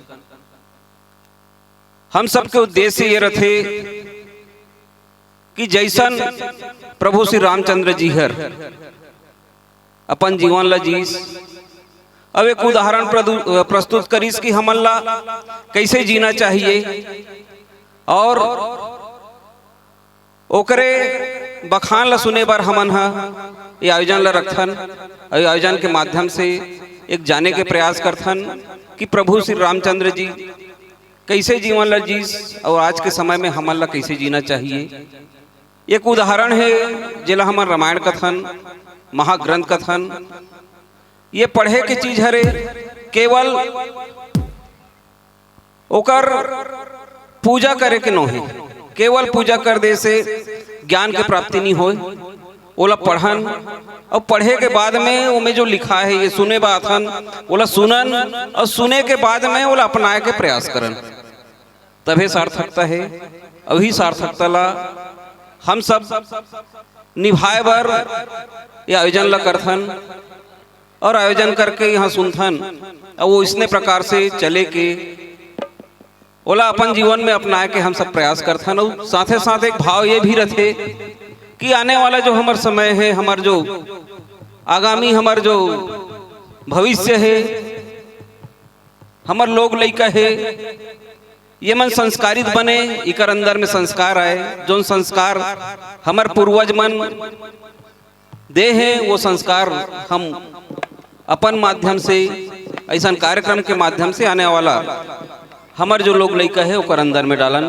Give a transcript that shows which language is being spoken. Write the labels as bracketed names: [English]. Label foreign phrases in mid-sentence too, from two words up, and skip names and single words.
[Chhattisgarhi] हम सब के उद्देश्य ये रथे कि जैसन प्रभु श्री रामचंद्र जी हर अपन जीवन ला जीस, अब एक उदाहरण प्रस्तुत करीस कि हमन ला कैसे जीना चाहिए और ओकरे बखान ला सुने बार हमन हा ये आयोजन ला रखथन। आयोजन के माध्यम से एक जाने के प्रयास करथन कि प्रभु श्री रामचंद्र जी कैसे जीवन ला जीस और आज के समय में हमन ला कैसे जीना चाहिए। एक उदाहरण है जिला हमन रामायण कथन, महाग्रंथ कथन, ये पढ़े के चीज हरे, केवल ओकर पूजा करे के नो है। केवल पूजा कर दे से ज्ञान के प्राप्ति नहीं होए, ओला पढ़न और पढ़े के बाद में उमें जो लिखा है ये सुने बाथन ओला सुनन और सुने के बाद में ओला अपनाए के प्रयास करन, तभी सार्थकता है। अभी सार्थकता ला हम सब निभाए बर ये आयोजन ला करथन और आयोजन करके यहाँ सुनथन और वो इसने प्रकार से चले के ओला अपन जीवन में अपनाए के हम सब प्रयास करथन। और साथे साथ एक भाव ये भी रहे कि आने वाला जो हमार समय है, हमार जो आगामी हमार जो भविष्य है, हमार लोग लइका है, ये मन संस्कारित बने, इकर अंदर में संस्कार आए। जो संस्कार हमार पूर्वज मन दे हैं वो संस्कार हम अपन माध्यम से ऐसा कार्यक्रम के माध्यम से आने वाला हमार जो लोग लइका है ओकर अंदर में डालन।